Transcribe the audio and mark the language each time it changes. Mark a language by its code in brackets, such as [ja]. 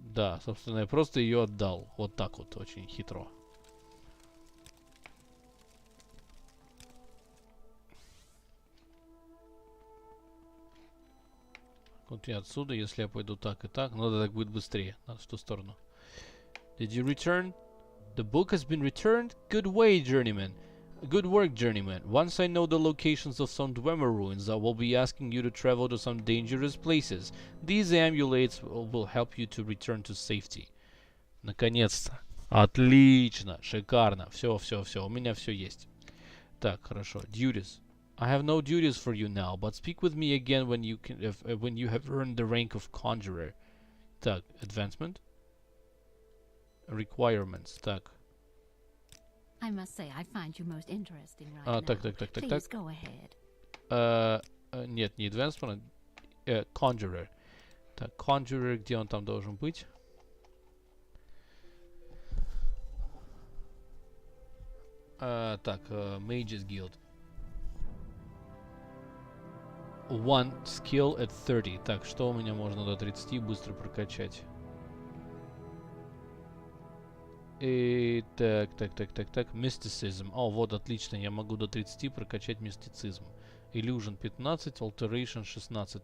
[ru] да, собственно, я просто ее отдал. Вот так вот, очень хитро. Вот я отсюда, если я пойду так и так, ну да, так будет быстрее. Надо в ту сторону. [en] Did you return? The book has been returned? Good way, journeyman. Good work, journeyman. Once I know the locations of some Dwemer ruins, I will be asking you to travel to some dangerous places. These amulets will help you to return to safety. [ru] Наконец-то. Отлично. Шикарно. Все, все, все. У меня все есть. Так, хорошо. Duties. [en] I have no duties for you now, but speak with me again when you can, when you have earned the rank of conjurer. Так, advancement. Requirements. Так. I must say, I find you most interesting right [ru] А, [en] now. [ru] так. [en] Please go ahead. [ru] Нет, не advancement. [en] Conjurer. [ru] Так, conjurer, где он там должен быть? [en] Так, Mages Guild. One skill at 30. [ru] Так, что у меня можно до 30 быстро прокачать? И так. Mysticism. О, вот, отлично. Я могу до 30 прокачать мистицизм. [en] Illusion 15, Alteration 16.